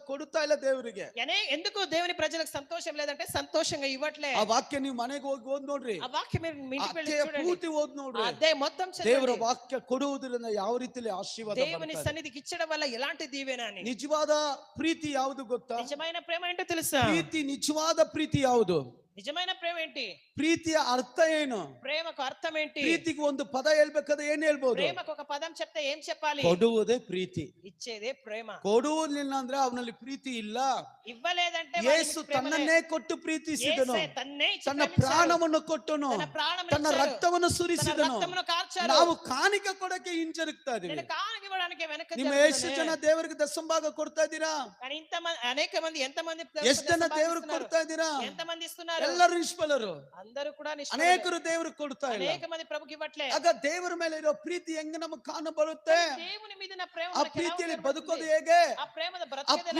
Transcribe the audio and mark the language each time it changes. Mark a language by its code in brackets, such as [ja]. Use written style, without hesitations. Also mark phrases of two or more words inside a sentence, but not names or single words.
[kn] ಕೊಡುತ್ತಾ ಇಲ್ಲ ದೇವರಿಗೆ. [te] ఎందుకు దేవుని ప్రజలకు సంతోషం లేదంటే సంతోషంగా ఇవ్వట్లే. ఆ వాక్య [kn] ನೀವು ಮನೆಗೆ ಹೋಗಿ ಓದ್ ನೋಡ್ರಿ. [te] ఆ వాక్యం మీరు మీ ఇంటికి వెళ్ళి [kn] ಅಧ್ಯಾಯ [te] చూడండి. [kn] ಪೂರ್ತಿ ಓದ್ ನೋಡ್ರಿ. [te] ఆ అధ్యాయం మొత్తం [kn] ದೇವರ [te] చదవండి. [kn] ವಾಕ್ಯ ಕೊಡುವುದರಿಂದ ಯಾವ ರೀತಿಯಲ್ಲಿ ಆಶೀರ್ವಾದ [te] దేవుని [kn] ಬರ್ತದೆ. [te] సన్నిధికి ఇచ్చడం వల్ల ఎలాంటి దీవెన అని. [kn] ನಿಜವಾದ ಪ್ರೀತಿ ಯಾವುದು ಗೊತ್ತಾ? [te] నిజమైన ప్రేమ ఏంటో తెలుసా? [kn] ಪ್ರೀತಿ ನಿಜವಾದ ಪ್ರೀತಿ ಯಾವುದು? [te] నిజమైన ప్రేమ ఏంటి? [kn] ಪ್ರೀತಿಯ ಅರ್ಥ ಏನು? [te] ప్రేమకు అర్థం ఏంటి? [kn] ಪ್ರೀತಿಗೆ ಒಂದು ಪದ ಹೇಳ್ಬೇಕಾದ್ರೆ ಏನ್ ಹೇಳ್ಬೋದು? [te] ప్రేమకు ఒక పదం చెప్తే ఏం చెప్పాలి? [kn] ಕೊಡುವುದೇ ಪ್ರೀತಿ. [te] ఇచ్చేదే ప్రేమ. [kn] ಕೊಡುವುದಿಲ್ಲ ಅಂದ್ರೆ ಅವನಲ್ಲಿ ಪ್ರೀತಿ ಇಲ್ಲ. [te] ఇవ్వలేదంటే [kn] ಯೇಸು ತನ್ನನ್ನೇ ಕೊಟ್ಟು ಪ್ರೀತಿಸಿದನು. ತನ್ನ ಪ್ರಾಣವನ್ನು ಕೊಟ್ಟನು. ತನ್ನ ರಕ್ತವನ್ನು ಸುರಿಸಿದನು. ನಾವು ಕಾಣಿಕೆ ಕೊಡಕ್ಕೆ ಹಿಂಜರುಗ್ತಾ ಇದೀವಿ. ನಿಮ್ಮ ಎಷ್ಟು ಜನ ದೇವರಿಗೆ ದಶಂಭಾಗ ಕೊಡ್ತಾ ಇದ್ದೀರಾ? [te] అనేక మంది ఎంతమంది [kn] ಎಷ್ಟು ಜನ ದೇವರಿಗೆ ಕೊಡ್ತಾ ಇದ್ದೀರಾ? [te] ఎంతమంది ఇస్తున్నారు? [kn] ಎಲ್ಲರೂ ನಿಷ್ಫಲರು. [te] అందరూ కూడా నిష్ఫలరు. [kn] ಅನೇಕರು ದೇವರಿಗೆ ಕೊಡ್ತಾ ಇಲ್ಲ. [te] అనేక మంది ప్రభుకి ఇవ్వట్లే. [kn] ಆಗ ದೇವರ ಮೇಲೆ ಇರೋ ಪ್ರೀತಿ ಹೆಂಗೆ ನಮಗೆ ಕಾಣಬರುತ್ತೆ? [te] దేవుని మీద నా ప్రేమ [kn] ಆ ಪ್ರೀತಿಯಲ್ಲಿ ಬದುಕೋದು ಹೇಗೆ? [te] ఆ ప్రేమದ బ్రతికేదెలా?